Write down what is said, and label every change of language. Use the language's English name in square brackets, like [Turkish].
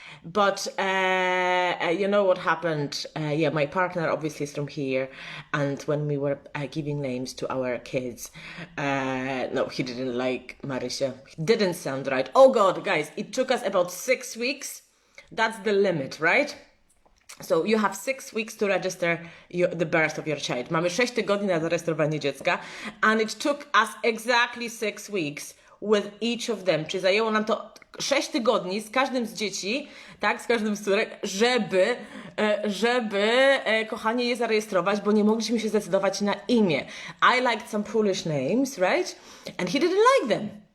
[English] But you know what happened? Yeah, my partner obviously is from here, and when we were giving names to our kids, no, he didn't like Marisha. Didn't sound right. Oh God, guys, it took us about 6 weeks. That's the limit, right? So you have 6 weeks to register the birth of your child. [Polish] Mamy 6 tygodni na zarejestrowanie dziecka, [English] and it took us exactly 6 weeks with each of them. [Polish] Czyli zajęło nam to 6 tygodni z każdym z dzieci, tak, z każdym z córek, żeby kochanie je zarejestrować, bo nie mogliśmy się zdecydować na imię. [English] I liked some Polish names, right? And he didn't like them.